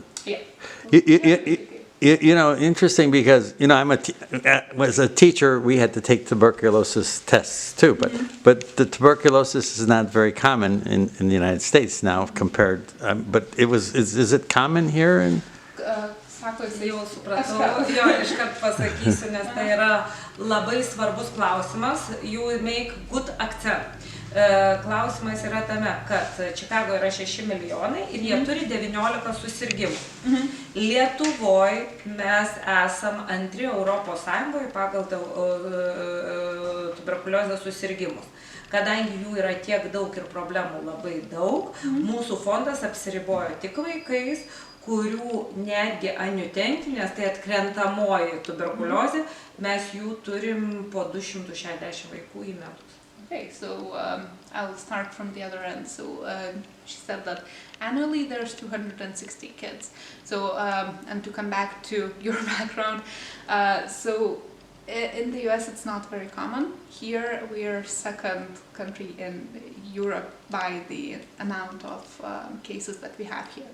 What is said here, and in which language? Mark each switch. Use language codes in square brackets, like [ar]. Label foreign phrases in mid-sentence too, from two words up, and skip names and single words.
[en] Yeah. You know, interesting because, you know, as a teacher, we had to take tuberculosis tests too, but the tuberculosis is not very common in the United States now compared, but is it common here? [lt] Jau supratau, jo, iškart pasakysiu, nes tai yra labai svarbus klausimas. [en] You make good accent. [lt] Klausimas yra tame, kad Čikagoje yra 6 milijonai ir jie turi 19 susirgymų. Lietuvoje mes esam antri Europos Sąjungoje pagal tuberkuliozės susirgymus. Kadangi jų yra tiek daug ir problemų labai daug, mūsų fondas apsiribojo tik vaikais, kurių netgi aniutentinės, tai atkrentamoji tuberkuliozė, mes jų turim po 260 vaikų į metus. [en] Okay, so I'll start from the other end. So she said that annually there's 260 kids. So, and to come back to your background, so in the US it's not very common. Here we are second country in Europe by the amount of cases that we have here.